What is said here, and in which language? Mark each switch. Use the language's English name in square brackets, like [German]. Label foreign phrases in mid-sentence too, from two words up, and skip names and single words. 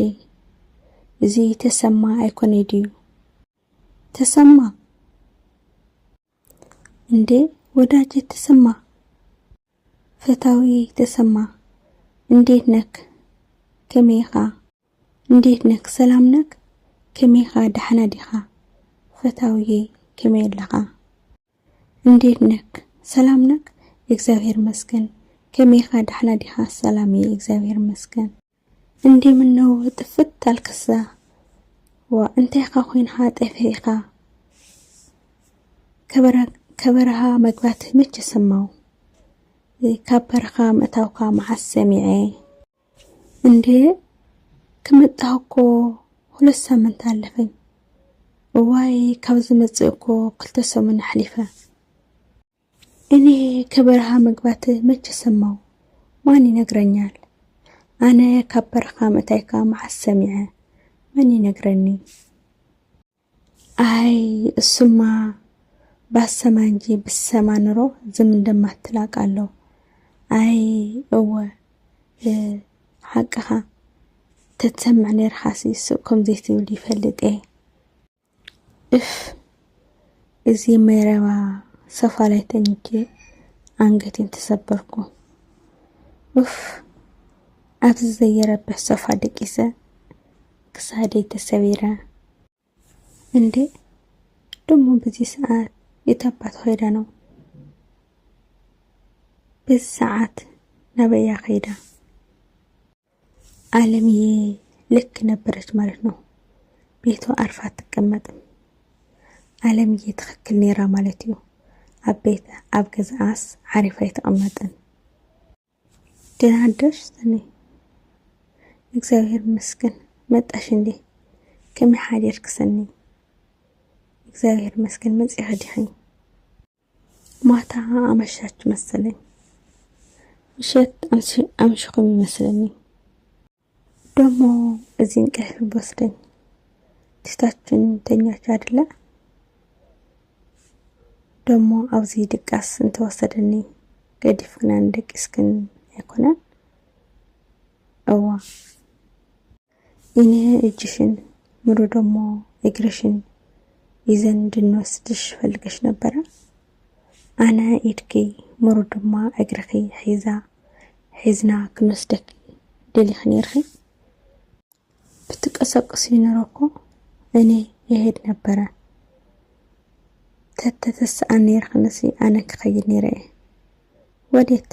[Tigrinya] እዚህ ተሰማ አይኮኔዲዩ ተሰማ እንዴ? [Amharic] ወዳጅ ተሰማ ፈታዊ ተሰማ እንዴት ነክ? ከመይኻ እንዴት ነክ? ሰላም ነክ? [Tigrinya] ከመይኻ ደህና ዲኻ? ፈታዊ ከመይ ኣለኻ? [Amharic] እንዴት ነክ? ሰላም ነክ? እግዚአብሔር ይመስገን። [Tigrinya] ከመይኻ ደህና ዲኻ? [Amharic] ሰላም እግዚአብሔር ይመስገን። እንዴ ምን ነው ጥፍት አልከሳ? [Tigrinya] ወእንተይኻ ኮይንኻ ጠፊኻ? [Amharic] ከበረኻ መግባት መች ሰማው? [Tigrinya] ከበረኻ መታውካ መዓስ ሰሚዐ? [Amharic] እንዴ ከመጣህኮ 2 ሳምንት አለፈኝ። [Tigrinya] ዋይ ካብዝ መጽእኮ 2 ሰሙን አሕሊፈ። [Amharic] እኔ ከበረኻ መግባት መች ሰማው? ማን ይነግረኛል? [Tigrinya] አነ ከበረኻ መታይካ መዓስ ሰሚዐ? ማን ይነግረኒ? [Amharic] አይ እሱማ ባሰማ እንጂ ብሰማ ኑሮ ዝም እንደማትላቃለሁ። [Tigrinya] አይ እወ ሓቅኻ ተተሰምዕ ነርኻሲ ስእኩም ዘይትብል ይፈልጥ [Amharic] እፍ እዚ መረባ ሶፋ ላይ ተኝቼ አንገቴን ተሰበርኩ። [Tigrinya] እፍ ኣብዚ ዘይረብሕ ሶፋ ደቂሰ ክሳደይ ተሰቢረ። [Amharic] እንዴ ደሞ በዚህ ሰዓት የታባት ኸይዳ ነው? [Tigrinya] በዚህ ሰዓት ነበያ ኸይዳ? [Amharic] ዓለምዬ ልክ ነበረች ማለት ነው። ቤቷ አርፋ አትቀመጥም። ዓለምዬ [Tigrinya] ትክክል ኔራ ማለት እዩ። ኣብ ቤት ኣብ ገዛኣስ ዓሪፋ ይተቀመጥን። [Amharic] ደህና አደርሽ ሰኒ? እግዚአብሔር ይመስገን። መጣሽ እንዴ? [Tigrinya] ከመይ ሓደርክ ሰኒ? እግዚአብሔር ይመስገን። መጽእኸ ዲኺ? [Amharic] ማታ አመሻች መሰለኝ። [Tigrinya] ምሸት አምሽኩም ይመስለኒ። [Amharic] ደሞ እዚህ እንቅልፍ በወስደኝ ትታችን ተኛች አይደለ? [Tigrinya] ደሞ አብዚ ድቃስ እንተወሰደኒ ገዲፍክና እንደቅስክን አይኮነን? [Amharic] እዋ እኔ እጅሽን ምሩ ደሞ እግርሽን ይዘን እንድንወስድሽ ፈልገሽ ነበረ። [Tigrinya] አነ ኢድኪ ምሩ ድማ እግርኺ ሒዝና ክንወስደክ ደሊኽ ነርኺ። [Amharic] ብትቀሰቅስ ይኖረኮ እኔ ይሄድ ነበረ። [Tigrinya] ተተሰአ ነርኽንሲ አነ ክኸይድ ነረ። [Amharic] ወዴት?